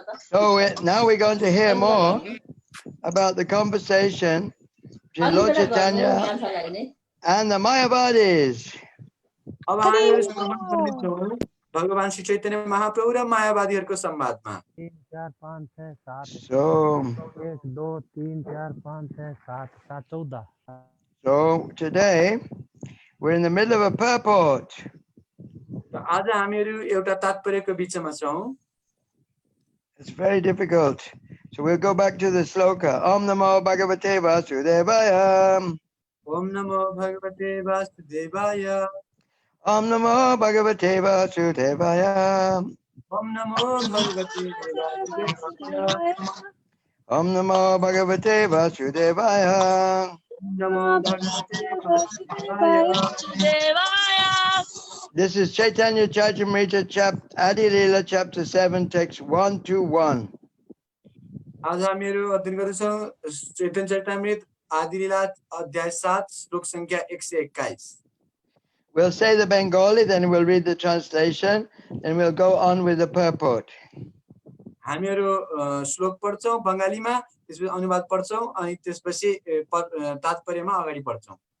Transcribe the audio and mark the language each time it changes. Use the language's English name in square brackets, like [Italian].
[English] So now we're going to hear more about the conversation between Lord Chaitanya and the Mayavadis. [Nepali] अब हामी सुन्न पर्नेछौं भगवान श्री चैतन्य महाप्रभु र मायावादीहरुको संवादमा. [English] 3 4 5 6 7 So 1 2 3 4 5 6 7 7 14. So today we're in the middle of a purport. [Nepali] आज हामीहरु एउटा तात्पर्यको बीचमा छौं. [English] It's very difficult. So we'll go back to the sloka. [Sanskrit] Om Namo Bhagavate Vasudevaya. Om Namo Bhagavate Vasudevaya. Om Namo Bhagavate Vasudevaya. Om Namo Bhagavate Vasudevaya. Om Namo Bhagavate Vasudevaya. Om Namo Bhagavate Vasudevaya. [English] This is Caitanya Charitamrita Adi Leela chapter 7 text 121. [Nepali] आज हामीहरु अध्ययन गर्छौं चैतन्य चरितामृत आदि लीला अध्याय 7 श्लोक संख्या 121. [English] We'll say the Bengali, then we'll read the translation, and we'll go on with the purport. [Nepali] हामीहरु श्लोक पढ्छौं बंगालीमा, त्यसपछि अनुवाद पढ्छौं अनि त्यसपछि तात्पर्यमा अगाडि बढ्छौं.